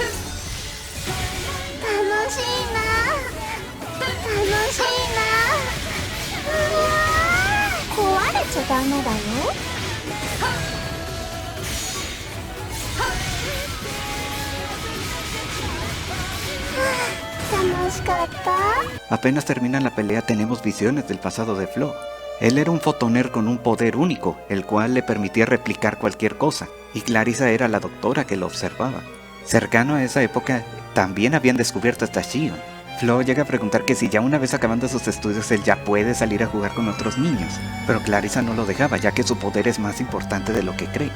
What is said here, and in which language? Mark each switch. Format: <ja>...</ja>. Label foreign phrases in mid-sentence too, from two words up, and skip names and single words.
<ja>楽しいな。楽しいな。うわー、壊れちゃダメだよ。楽しかった。</ja> <es>Apenas termina la pelea tenemos visiones del pasado de Flo. Él era un fotoner con un poder único, el cual le permitía replicar cualquier cosa, y Clarissa era la doctora que lo observaba. Cercano a esa época, también habían descubierto hasta Shion. Flo llega a preguntar que si ya una vez acabando sus estudios él ya puede salir a jugar con otros niños, pero Clarissa no lo dejaba ya que su poder es más importante de lo que cree.</es>